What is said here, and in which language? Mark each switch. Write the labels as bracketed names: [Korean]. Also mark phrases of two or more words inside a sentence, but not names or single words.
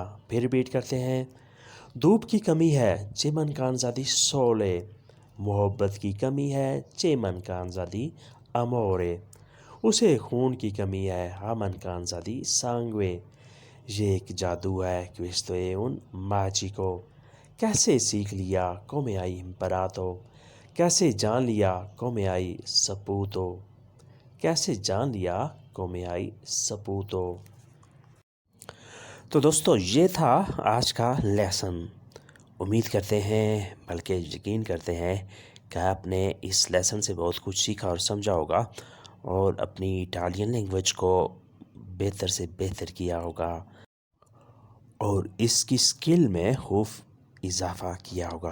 [Urdu] پھر ریپیٹ کرتے ہیں دھوپ کی کمی ہے [Italian] c'è mancanza di sole، [Urdu] محبت کی کمی ہے [Italian] c'è mancanza di amore، [Urdu] اسے خون کی کمی ہے [Italian] ha mancanza di sangue، [Urdu] یہ ایک جادو ہے [Italian] questo è un magico۔ [Urdu] کیسے سیکھ لیا [Italian] come hai imparato، [Urdu] کیسے جان لیا [Italian] come hai saputo، [Urdu] کیسے جان لیا [Italian] come hai saputo۔ [Urdu] تو دوستو یہ تھا آج کا لیسن۔ امید کرتے ہیں بلکہ یقین کرتے ہیں کہ آپ نے اس لیسن سے بہت کچھ سیکھا اور سمجھا ہوگا اور اپنی [English] Italian language [Urdu] کو بہتر سے بہتر کیا ہوگا اور اس کی سکل میں خوب اضافہ کیا ہوگا۔